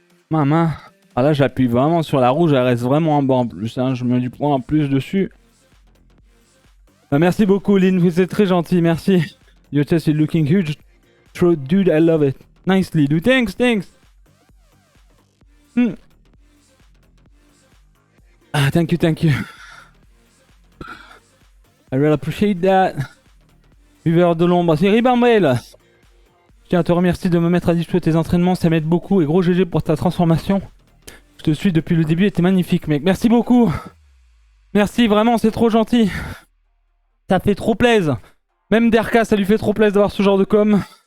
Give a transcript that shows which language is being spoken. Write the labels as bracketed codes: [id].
[fr] Maman. Ah là, j'appuie vraiment sur la rouge, elle reste vraiment en bas en plus. Hein. Je mets du point en plus dessus. Merci beaucoup, Lynn, vous êtes très gentil, merci. [en] Your chest is looking huge. Dude, I love it. Nicely, dude. Thanks. Ah, thank you. I really appreciate that. [fr] Buveur de l'ombre, c'est Ribambel. Je tiens à te remercier de me mettre à dispo tes entraînements, ça m'aide beaucoup. Et gros GG pour ta transformation. Je te suis depuis le début et t'es magnifique, mec. Merci beaucoup. Merci, vraiment, c'est trop gentil. Ça fait trop plaisir. Même Derka, ça lui fait trop plaisir d'avoir ce genre de com.